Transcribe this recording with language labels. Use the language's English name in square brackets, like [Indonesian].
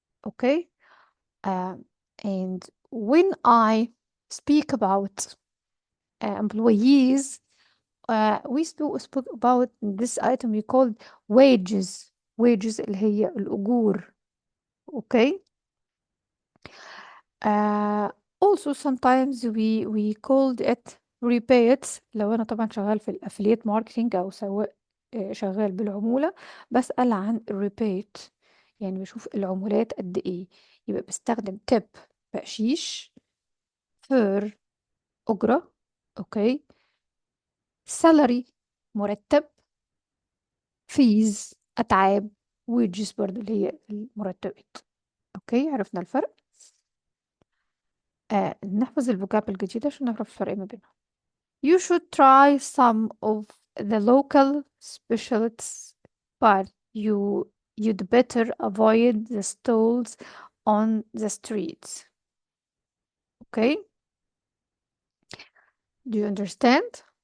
[English] Okay, and when I speak about employees, we spoke about this item we called wages [Arabic] اللي هي الأجور. [English] Okay. Also sometimes we called it rebates [Arabic] لو أنا طبعا شغال في الأفليت ماركتينج أو سواء شغال بالعمولة، بسأل عن الريبيت، يعني بشوف العمولات قد إيه، يبقى بستخدم تip بقشيش، فير أجرة، أوكي، salary مرتب، fees أتعاب، wages برضو اللي هي المرتبات. أوكي، عرفنا الفرق. نحفظ الفوكاب الجديدة عشان نعرف الفرق ما بينهم. [English] You should try some of the local specialties, but you'd better avoid the stalls on the streets. Okay? Do you understand?